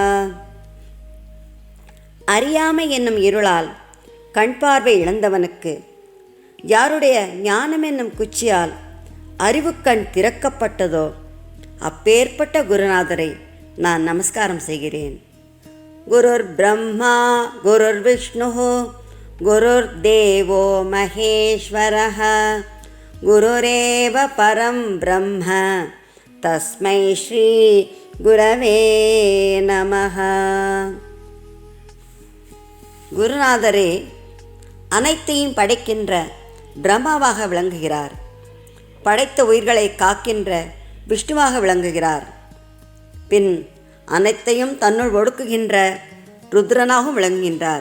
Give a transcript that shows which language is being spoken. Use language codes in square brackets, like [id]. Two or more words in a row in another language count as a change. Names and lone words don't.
[ta] அறியாமை என்னும் இருளால் கண் பார்வை இழந்தவனுக்கு யாருடைய ஞானம் என்னும் குச்சியால் அறிவுக்கண் திறக்கப்பட்டதோ அப்பேற்பட்ட குருநாதரை நான் நமஸ்காரம் செய்கிறேன். [sa] गुरुर् ब्रह्मा गुरुर् विष्णुः गुरुर् देवो महेश्वरः गुरुरेव परं ब्रह्म तस्मै श्री गुरवे नमः. [ta] குருநாதரே அனைத்தையும் படைக்கின்ற பிரம்மாவாக விளங்குகிறார். படைத்த உயிர்களை காக்கின்ற விஷ்ணுவாக விளங்குகிறார். பின் அனைத்தையும் தன்னுள் ஒடுக்குகின்ற ருத்ரனாகவும் விளங்குகின்றார்.